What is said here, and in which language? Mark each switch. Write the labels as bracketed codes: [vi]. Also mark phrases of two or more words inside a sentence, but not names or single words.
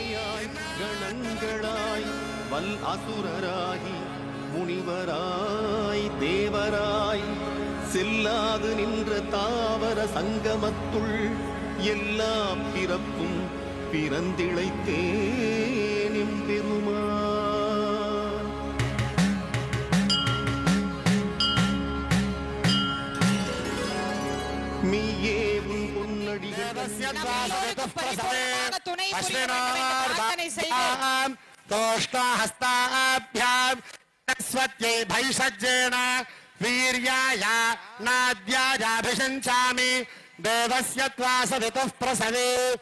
[ta] கணங்களாய் வல் அசுரராகி முனிவராய் தேவராய் செல்லாது நின்ற தாவர சங்கமத்துள் எல்லா பிறப்பும் பிறந்திழைத்தேன் பெருமான். மீயே உன் பொன்னடிகள் [sa] स्वत्यै भैषज्येन वीर्याय नाद्यायाभिषञ्चामि देवस्य त्वा सवितुः प्रसवे